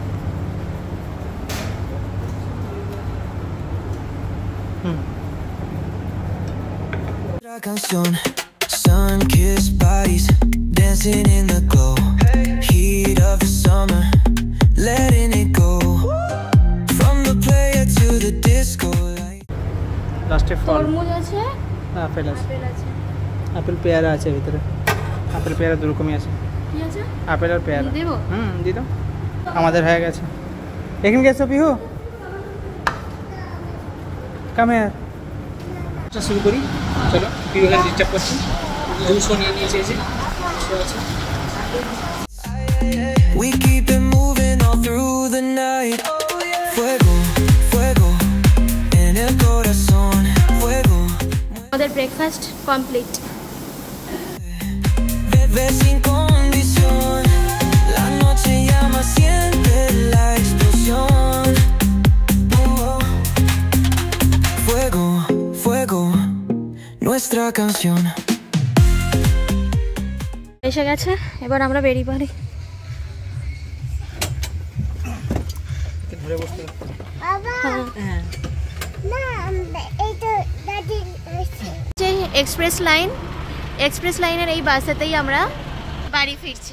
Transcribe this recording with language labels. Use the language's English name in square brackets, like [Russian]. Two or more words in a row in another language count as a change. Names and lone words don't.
[Spanish] Canción, [English] sun-kissed bodies dancing in the glow, heat of the summer, letting it go, from the player to the disco light. [Bangla] লাস্টে ফল, তরমুজ আছে, আপেল আছে, আপেল আছে, আপেল পেয়ারা আছে ভিতরে। আপেল পেয়ারা দু রকমই আছে, কি আছে? আপেল আর পেয়ারা। দেবো? দিয়ে দাও। আমাদের হয়ে গেছে। এখানে গেছো পিহু, কামে শুরু করি। চলো, পিহু এখানে ডিস্টার্ব করছি। জুসও নিয়ে নিয়েছে, এসে [English] We keep it moving all through the night. [Spanish] Fuego, fuego, en el corazón. Fuego. [Bangla] আমাদের [English] breakfast complete. [Spanish] Bebé sin condición. La noche llama, siente la explosión. Oh, fuego, fuego, nuestra canción. [Bangla] এসে গেছে, এবার আমরা বেরিয়ে পড়ি। ধরে বসতে। যে এক্সপ্রেস লাইনের এই বাসেতেই আমরা বাড়ি ফিরছি।